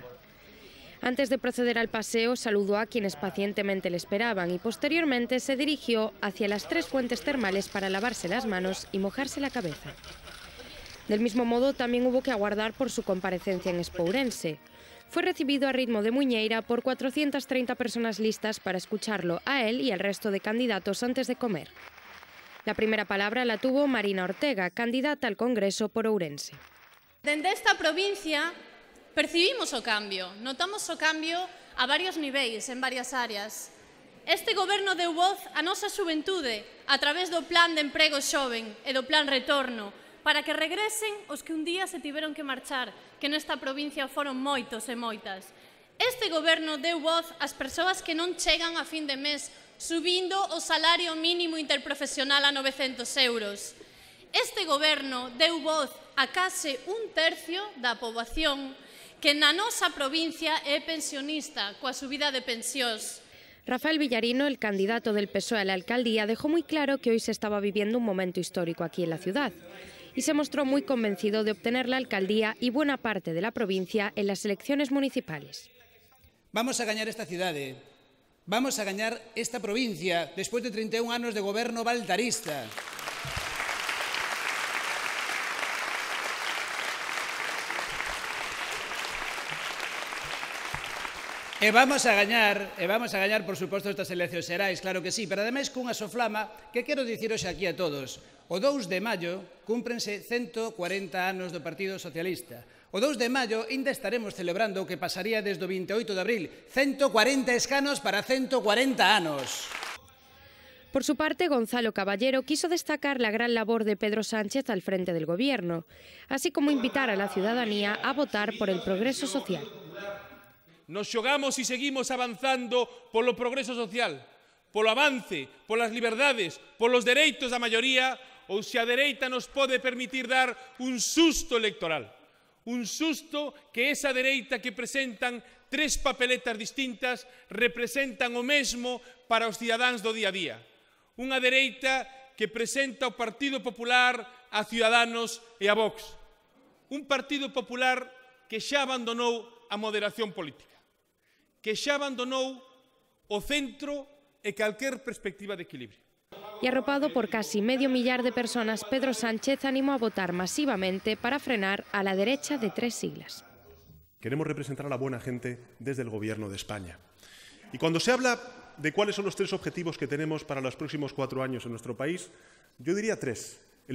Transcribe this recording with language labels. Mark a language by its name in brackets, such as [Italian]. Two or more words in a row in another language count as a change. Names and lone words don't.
[Spanish] Antes de proceder al paseo, saludó a quienes pacientemente le esperaban y posteriormente se dirigió hacia las 3 fuentes termales para lavarse las manos y mojarse la cabeza. Del mismo modo, también hubo que aguardar por su comparecencia en Expo Ourense. Fue recibido a ritmo de muñeira por 430 personas listas para escucharlo a él y al resto de candidatos antes de comer. La primera palabra la tuvo Marina Ortega, candidata al Congreso por Ourense. [Galician] Dende esta provincia percibimos o cambio, notamos o cambio a varios niveis, en varias áreas. Este goberno deu voz a nosa xuventude a través do Plan de Emprego Xoven e do Plan Retorno, para que regresen os que un día se tiveron que marchar, que nesta provincia foron moitos e moitas. Este goberno deu voz ás persoas que non chegan a fin de mes, subindo o salario mínimo interprofesional a 900 euros. Este goberno deu voz a case 1/3 da poboación que na nosa provincia é pensionista, coa subida de pensións. [Spanish] Rafael Villarino, el candidato del PSOE a la alcaldía, dejó muy claro que hoy se estaba viviendo un momento histórico aquí en la ciudad y se mostró muy convencido de obtener la alcaldía y buena parte de la provincia en las elecciones municipales. [Galician] Vamos a gañar esta cidade, vamos a gañar esta provincia despois de 31 anos de goberno baltarista. E vamos a gañar, por suposto, estas eleccións xerais, claro que sí, pero ademais cunha soflama que quero dicir hoxe aquí a todos. O 2 de maio cúmprense 140 anos do Partido Socialista. O 2 de maio ainda estaremos celebrando o que pasaría desde o 28 de abril, 140 escanos para 140 anos. [Spanish] Por su parte, Gonzalo Caballero quiso destacar la gran labor de Pedro Sánchez al frente del gobierno, así como invitar a la ciudadanía a votar por el progreso social. [Galician] Nos xogamos e seguimos avanzando polo progreso social, polo avance, polas liberdades, polos dereitos da maioría, ou se a dereita nos pode permitir dar un susto electoral. Un susto que esa dereita que presentan 3 papeletas distintas representan o mesmo para os cidadáns do día a día. Unha dereita que presenta o Partido Popular a Ciudadanos e a Vox. Un Partido Popular que xa abandonou a moderación política, que xa abandonou o centro e calquer perspectiva de equilibrio. [Spanish] Y arropado por casi medio millar de personas, Pedro Sánchez animó a votar masivamente para frenar a la derecha de 3 siglas. Queremos representar a la buena gente desde el Gobierno de España. Y cuando se habla de cuáles son los 3 objetivos que tenemos para los próximos 4 años en nuestro país, yo diría 3.